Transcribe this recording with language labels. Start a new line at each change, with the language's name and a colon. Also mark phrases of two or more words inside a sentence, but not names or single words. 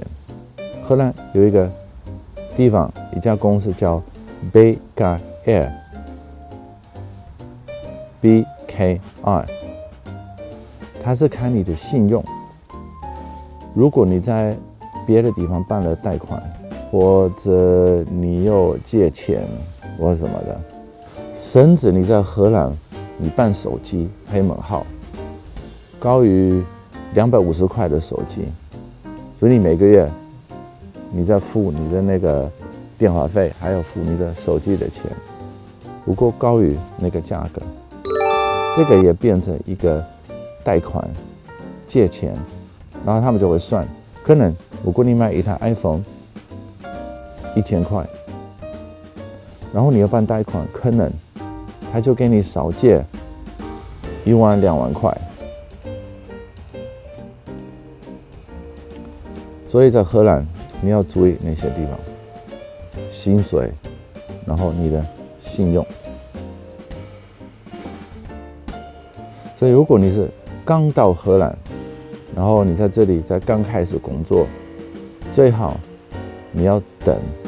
Chinese: 荷蘭有一個地方，一家公司叫 BKR，它是看你的信用。如果你在別的地方辦了貸款，或者你有借錢或什麼的，甚至你在荷蘭你辦手機 payment 號高於250塊的手機，所以你每個月你在付你的那個電話費，還要付你的手機的錢，如果高於那個價格，這個也變成一個貸款借錢，然後他們就會算，可能如果你買一台 iPhone 1000塊，然後你要辦貸款，可能他就給你少借1萬2萬塊。所以在荷蘭你要注意那些地方，薪水，然後你的信用。所以如果你是剛到荷蘭，然後你在這裡才剛開始工作，最好你要等。